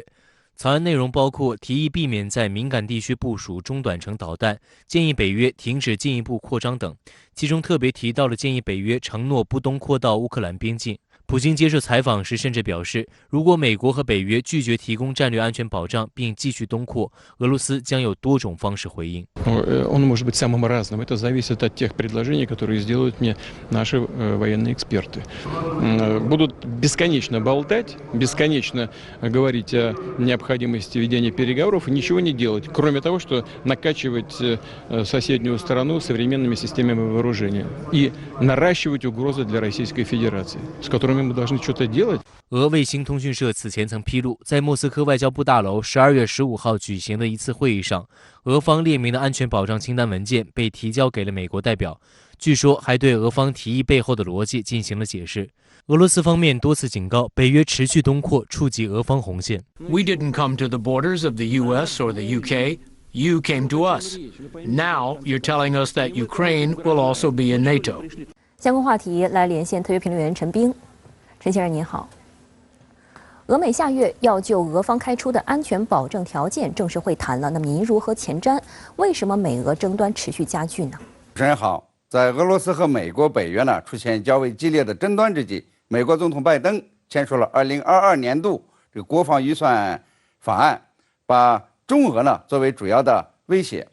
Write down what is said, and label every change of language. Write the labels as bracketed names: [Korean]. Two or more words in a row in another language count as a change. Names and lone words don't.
[Chinese] 草案内容包括提议避免在敏感地区部署中短程导弹，建议北约停止进一步扩张等，其中特别提到了建议北约承诺不东扩到乌克兰边境。普京接受采访时甚至表示，如果美国和北约拒绝提供战略安全保障并继续东扩，俄罗斯将有多种方式回应。 [Russian] Он может быть самым разным. Это зависит от тех предложений, которые сделают мне наши военные эксперты. Будут бесконечно болтать, бесконечно говорить о необходимости ведения переговоров и ничего не делать, кроме того, что накачивать соседнюю страну современными системами вооружения и наращивать угрозы для Российской Федерации, с которыми мы должны что-то делать. [Chinese] 俄卫星通讯社此前曾披露，在莫斯科外交部大楼12月15号举行的一次会议上，俄方列明的安全保障清单文件被提交给了美国代表，据说还对俄方提议背后的逻辑进行了解释。俄罗斯方面多次警告，北约持续东扩触及俄方红线。 [English] We didn't come to the borders of the U.S. or the UK. You came to us. Now you're telling us that Ukraine will also be in NATO. [Chinese] 相关话题来连线特约评论员陈冰。陈先生您好。俄美下月要就俄方开出的安全保证条件正式会谈了，那么您如何前瞻？为什么美俄争端持续加剧呢？主持人好，在俄罗斯和美国、北约出现较为激烈的争端之际，美国总统拜登签署了2022年度这个国防预算法案，把中俄作为主要的威胁。